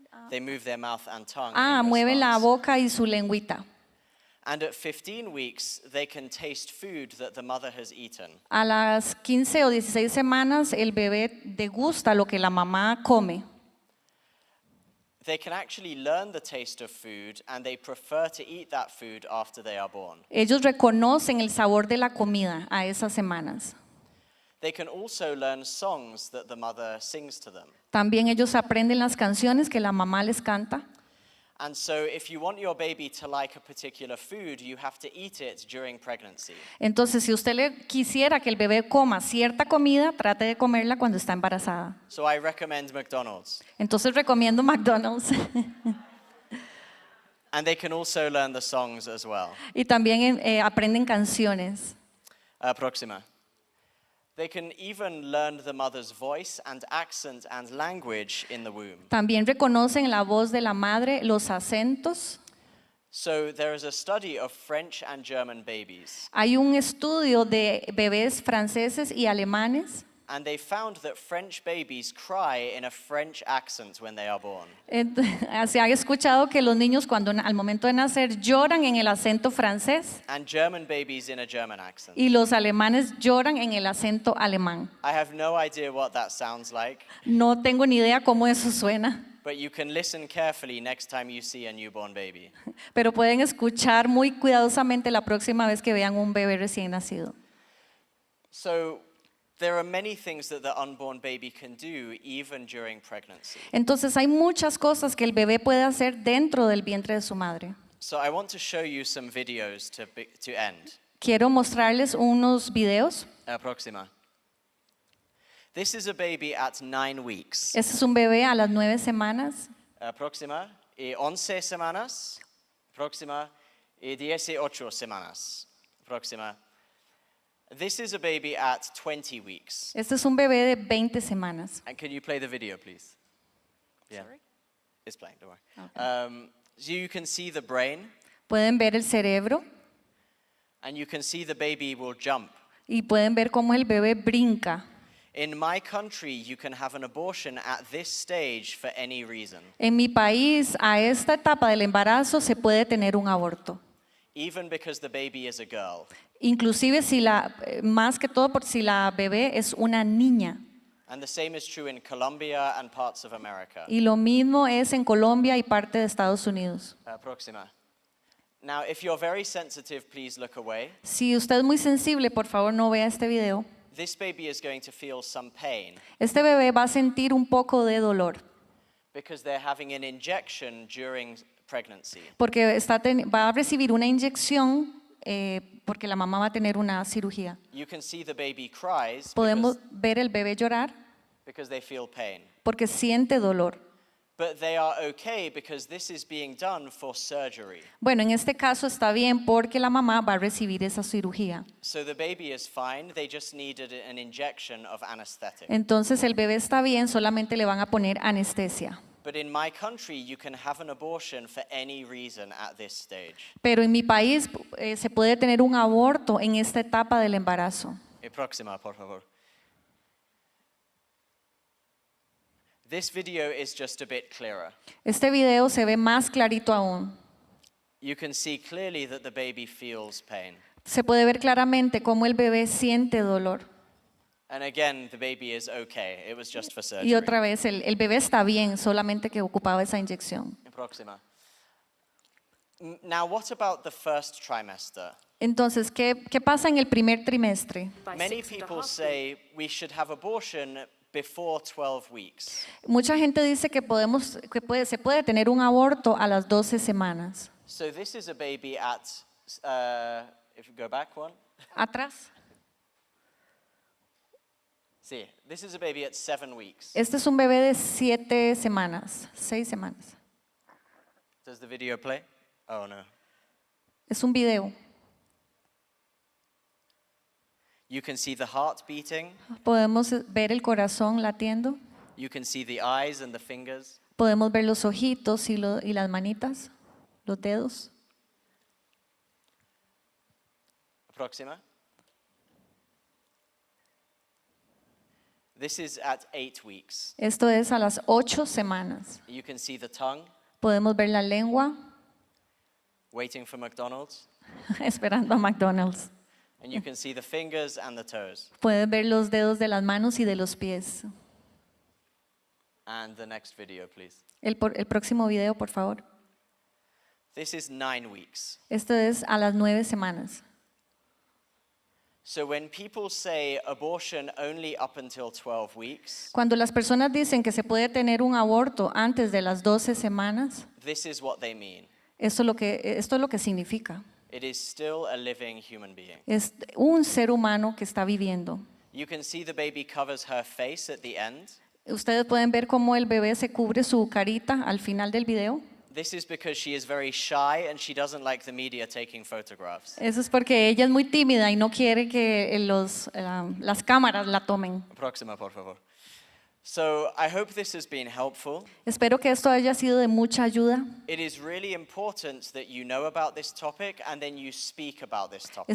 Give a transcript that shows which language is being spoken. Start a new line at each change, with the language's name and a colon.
English: They move their mouth and tongue in
Spanish: Mueven la
English: response.
Spanish: boca y su lengüita.
English: And at 15 weeks, they can taste food that the mother has eaten.
Spanish: A las 15 o 16 semanas el bebé degusta lo que la mamá come.
English: They can actually learn the taste of food and they prefer to eat that food after they are born.
Spanish: Ellos reconocen el sabor de la comida a esas semanas.
English: They can also learn songs that the mother sings to them.
Spanish: También ellos aprenden las canciones que la mamá les canta.
English: And so if you want your baby to like a particular food, you have to eat it during pregnancy.
Spanish: Entonces, si usted le quisiera que el bebé coma cierta comida, trate de comerla cuando está embarazada.
English: So I recommend McDonald's.
Spanish: Entonces recomiendo McDonald's.
English: And they can also learn the songs as well.
Spanish: Y también aprenden canciones. Proxima.
English: They can even learn the mother's voice and accent and language in the womb.
Spanish: También reconocen la voz de la madre, los acentos.
English: So there is a study of French and German babies.
Spanish: Hay un estudio de bebés franceses y alemanes.
English: And they found that French babies cry in a French accent when they are born.
Spanish: Se ha escuchado que los niños cuando al momento de nacer lloran en el acento francés
English: And German babies in a German accent.
Spanish: y los alemanes lloran en el acento alemán.
English: I have no idea what that sounds like,
Spanish: No tengo ni idea cómo eso suena,
English: but you can listen carefully next time you see a newborn baby.
Spanish: pero pueden escuchar muy cuidadosamente la próxima vez que vean un bebé recién nacido.
English: So there are many things that the unborn baby can do even during pregnancy.
Spanish: Entonces hay muchas cosas que el bebé puede hacer dentro del vientre de su madre.
English: So I want to show you some videos to end.
Spanish: Quiero mostrarles unos videos.
English: Proxima. This is a baby at 9 weeks.
Spanish: Este es un bebé a las 9 semanas. Proxima. Y 11 semanas. Proxima. Y 18 semanas. Proxima.
English: This is a baby at 20 weeks.
Spanish: Este es un bebé de 20 semanas.
English: And can you play the video, please? Yeah. Sorry? It's playing, don't worry. So you can see the brain,
Spanish: Pueden ver el cerebro
English: and you can see the baby will jump.
Spanish: y pueden ver cómo el bebé brinca.
English: In my country, you can have an abortion at this stage for any reason,
Spanish: En mi país, a esta etapa del embarazo se puede tener un aborto.
English: even because the baby is a girl.
Spanish: Inclusive más que todo por si la bebé es una niña.
English: And the same is true in Colombia and parts of America.
Spanish: Y lo mismo es en Colombia y parte de Estados Unidos. Próxima.
English: Now, if you're very sensitive, please look away.
Spanish: Si usted es muy sensible, por favor no vea este video.
English: This baby is going to feel some pain
Spanish: Este bebé va a sentir un poco de dolor
English: because they're having an injection during pregnancy.
Spanish: porque va a recibir una inyección porque la mamá va a tener una cirugía.
English: You can see the baby cries
Spanish: Podemos ver el bebé llorar
English: because they feel pain.
Spanish: porque siente dolor.
English: But they are okay because this is being done for surgery.
Spanish: Bueno, en este caso está bien porque la mamá va a recibir esa cirugía.
English: So the baby is fine, they just needed an injection of anesthetic.
Spanish: Entonces el bebé está bien, solamente le van a poner anestesia.
English: But in my country, you can have an abortion for any reason at this stage.
Spanish: Pero en mi país se puede tener un aborto en esta etapa del embarazo. Próxima, por favor.
English: This video is just a bit clearer.
Spanish: Este video se ve más clarito aún.
English: You can see clearly that the baby feels pain.
Spanish: Se puede ver claramente cómo el bebé siente dolor.
English: And again, the baby is okay. It was just for surgery.
Spanish: Y otra vez, el bebé está bien, solamente que ocupaba esa inyección. Próxima.
English: Now, what about the first trimester?
Spanish: Entonces, ¿qué pasa en el primer trimestre?
English: Many people say we should have abortion before 12 weeks.
Spanish: Mucha gente dice que se puede tener un aborto a las 12 semanas.
English: So this is a baby at, if you go back one.
Spanish: Atrás.
English: Sí, this is a baby at 7 weeks.
Spanish: Este es un bebé de 7 semanas, 6 semanas.
English: Does the video play? Oh no.
Spanish: Es un video.
English: You can see the heart beating.
Spanish: Podemos ver el corazón latiendo.
English: You can see the eyes and the fingers.
Spanish: Podemos ver los ojitos y las manitas, los dedos. Próxima.
English: This is at 8 weeks.
Spanish: Esto es a las 8 semanas.
English: You can see the tongue.
Spanish: Podemos ver la lengua
English: Waiting for McDonald's.
Spanish: esperando a McDonald's.
English: And you can see the fingers and the toes.
Spanish: Pueden ver los dedos de las manos y de los pies.
English: And the next video, please.
Spanish: El próximo video, por favor.
English: This is 9 weeks.
Spanish: Esto es a las 9 semanas.
English: So when people say abortion only up until 12 weeks,
Spanish: Cuando las personas dicen que se puede tener un aborto antes de las 12 semanas,
English: this is what they mean.
Spanish: esto es lo que significa.
English: It is still a living human being.
Spanish: Es un ser humano que está viviendo.
English: You can see the baby covers her face at the end.
Spanish: Ustedes pueden ver cómo el bebé se cubre su carita al final del video.
English: This is because she is very shy and she doesn't like the media taking photographs.
Spanish: Eso es porque ella es muy tímida y no quiere que las cámaras la tomen. Próxima, por favor.
English: So I hope this has been helpful.
Spanish: Espero que esto haya sido de mucha ayuda.
English: It is really important that you know about this topic and then you speak about this topic.